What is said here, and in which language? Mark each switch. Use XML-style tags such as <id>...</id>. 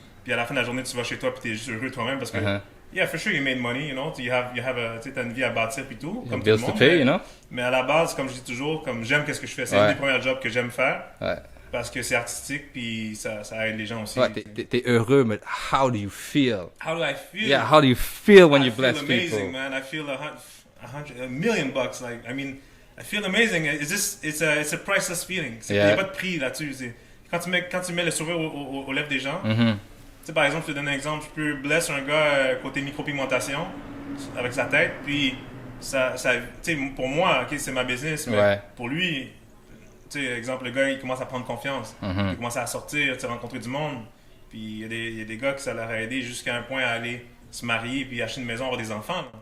<fr>Puis à la fin de la journée, tu vas chez toi puis tu es juste heureux toi-même parce que,</fr> <en>yeah, for sure, you made money, you know,</en> <fr>tu as une vie à bâtir puis tout, comme tout le monde.</fr> <en>Pay, you know?</en> <fr>Mais à la base, comme je dis toujours, comme j'aime qu'est-ce que je fais, c'est un des premiers jobs que j'aime faire. Ouais. Parce que c'est artistique puis ça aide les gens aussi. Ouais, t'es heureux, mais</fr> <en>how do you feel? How do I feel? Yeah, how do you feel when you bless I feel amazing, people? man. I feel $1 million bucks. Like, I mean, I feel amazing. It's a priceless feeling.</en> <fr>Il n'y a pas de prix là-dessus. Quand tu mets le sourire aux lèvres des gens, tu sais, par exemple, je te donne un exemple, je peux blesser un gars côté micropigmentation avec sa tête, puis ça tu sais, pour moi, ok, c'est ma business, mais pour lui, tu sais, exemple, le gars, il commence à prendre confiance, il commence à sortir, rencontrer du monde, puis il y a des gars que ça leur a aidé jusqu'à un point à aller se marier puis acheter une maison, avoir des enfants.</fr>